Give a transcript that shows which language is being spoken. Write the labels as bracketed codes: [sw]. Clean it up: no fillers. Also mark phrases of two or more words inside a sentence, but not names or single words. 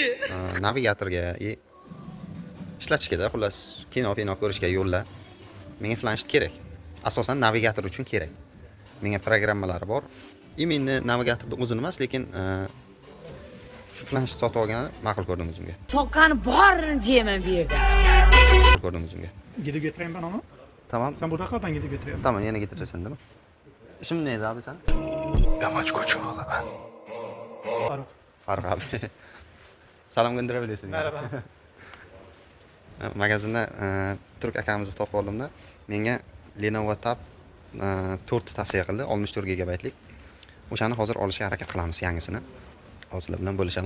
[uz] Navigatorga ishlatishga, xullas, kino ko'rishga yo'llar. Menga planshet kerak. Asosan navigator uchun kerak. Menga programmalari bor. Imенно navigatorni o'zini emas, lekin planshet sotib olgani ma'qul ko'rdim o'zimga. Soqqani borini deyman bu yerda. Ko'rdim o'zimga. [tr] Gidip getireyim ben onu. Tamam. Sen burada kal, ben gidip getireyim. Tamam, yana getirirsin değil mi? İsmin neydi abi sen? Yamaç Koçoğlu ben. Faruk. Faruk abi. Salom gönderebilirsin. Merhaba. [uz] Magazinda Turk akamizni topib oldimda. Menga Lenovo Tab 4 tavsiya qildi, 64 gigabaytlik. O'shani hozir olishga harakat qilamiz, yangisini. Hozirlar bilan bo'lishaman.